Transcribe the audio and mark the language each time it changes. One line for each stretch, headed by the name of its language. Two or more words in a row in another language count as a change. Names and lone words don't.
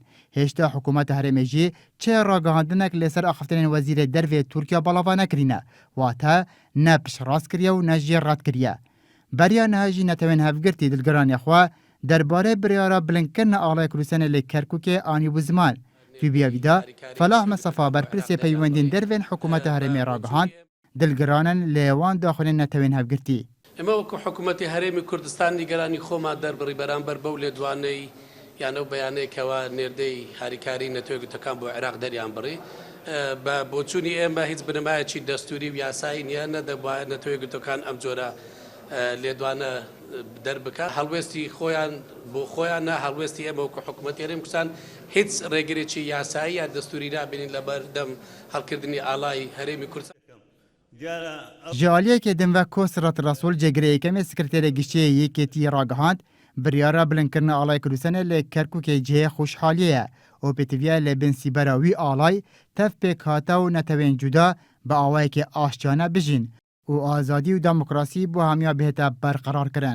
Kurdish: Hêşta hikûmeta herêmê jî çê ragihandinek li ser axiftinên wezîrê dervê Tirkiya belava nekirîne, wate ne piştrast kiriye û ne jî red kiriye. Beriya niha jî netewên hevgirtî dilgeraniya xwe derbarê biryara bilindkirina Alayê Kurdistanê li Kerkûkê anî bû ziman. Tûbiya wî da Felah Mesafa berpirsê peywendên dervên hikûmeta herêmê ragihand dilgeranin lê wan daxilên netewên hevgirtî.
Central Kurdish: ئێمە وەکو حکوومەتی هەرێمی کوردستان نیگەرانی خۆمان دەربڕی بەرامبەر بەو لێدوانەی یانە و بەیانەیەکەوە نێردەی هاریکاری نەتۆیەکگوتەکان بۆ عێراق دەریان بڕی بە بۆچوونی ئێمە هیچ بنەمایەکی دەستوری و یاسایی نییە نەدەبوایە نەتۆیەکگوتەکان ئەم جۆرە لێدوانە دەربکە هەڵوێستی خۆیان بۆ خۆیان نا هەڵوێستی ئێمە وەکو حکوومەتی هەرێمی کوردستان هیچ ڕێگرێکی یاسایی یا دەستوری نابینین لەبەردەم هەڵکردنی ئالای هەرێمی کوردستان.
Kurdish: Ji aliyekê din ve Kosrat Rasul cegirê yekemê sekreterê giştiyê yekêtiyê ragihand, biryara bilindkirina Alayê Kurdistanê li Kerkûkê cihê xweşhaliyê ye û pêtiviya lê bin sîbera wî alay tev pêkhata û netewên cuda bi awayekê aşçane bijîn û azadî û demokrasî bu hemiya bêhête berqerar kirin.